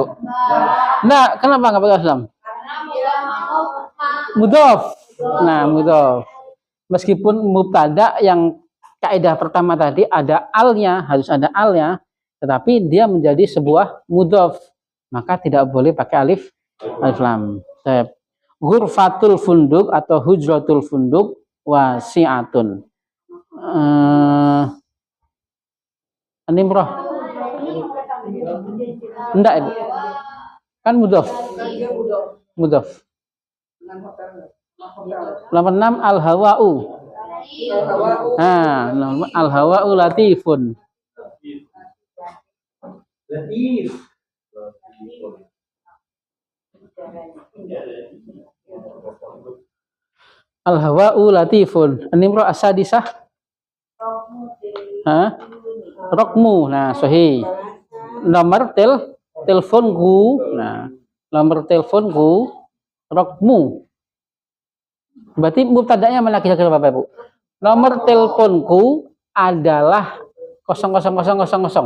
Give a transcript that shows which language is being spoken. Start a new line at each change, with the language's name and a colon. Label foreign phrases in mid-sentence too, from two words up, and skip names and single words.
Indonesian: Nah, kenapa nggak pakai alif lam? Mudhof. Nah, mudhof. Meskipun mubtada yang kaidah pertama tadi ada alnya, harus ada alnya, tetapi dia menjadi sebuah mudhof, maka tidak boleh pakai alif lam.
Arabic: غرفة الفندق أو حجرة الفندق واسعة. An-nimrah.
Indonesian: Enggak, Ibu. Kan mudhof. Nomor 6 al-hawa'u. Nah,
Arabic: الهواء لطيف. Latif. الهواء لطيف. النمرة السادسة. Rokmu.
Indonesian: Nah, sahih. Nomor teleponku. Nah, nomor teleponku rokmu. Berarti mubtadanya mana kira-kira Bapak Ibu? Nomor teleponku adalah 00000.